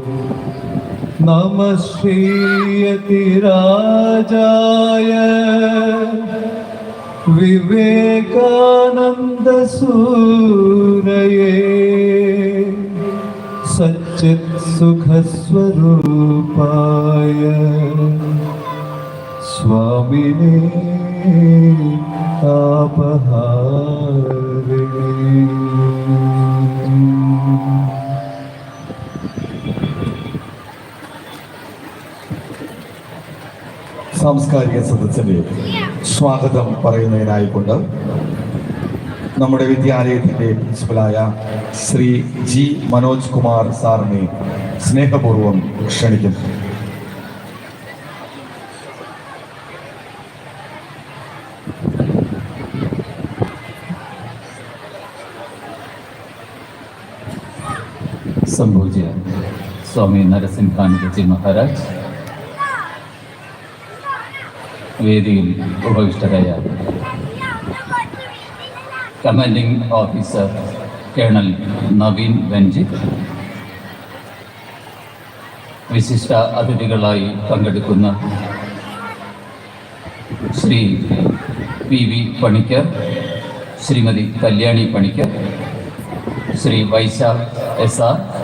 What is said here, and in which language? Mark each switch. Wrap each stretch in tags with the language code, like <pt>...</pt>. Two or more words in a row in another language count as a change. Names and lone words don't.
<sa>नमः श्रीयतिराजाय विवेकानन्दसूरये सच्चित्सुखस्वरूपाय स्वामिने तापहारिणे।</sa> <ml>സാംസ്കാരിക സദസ്സിന്റെ സ്വാഗതം പറയുന്നതിനായിക്കൊണ്ട് നമ്മുടെ വിദ്യാലയത്തിന്റെ പ്രിൻസിപ്പലായ ശ്രീ ജി മനോജ് കുമാർ സാറിനെ സ്നേഹപൂർവ്വം ക്ഷണിക്കുന്നു. സംപൂജ്യ സ്വാമി നരസിംഹാനന്ദജി മഹാരാജ്, വേദിയിൽ ഉപവിഷ്ടരായ</ml> <en>commanding officer</en> <ml>കേണൽ നവീൻ ബെൻജിത്ത്, വിശിഷ്ട അതിഥികളായി പങ്കെടുക്കുന്ന ശ്രീ പി വി പണിക്കർ, ശ്രീമതി കല്യാണി പണിക്കർ, ശ്രീ വൈശാഖ് എസ് ആർ,</ml>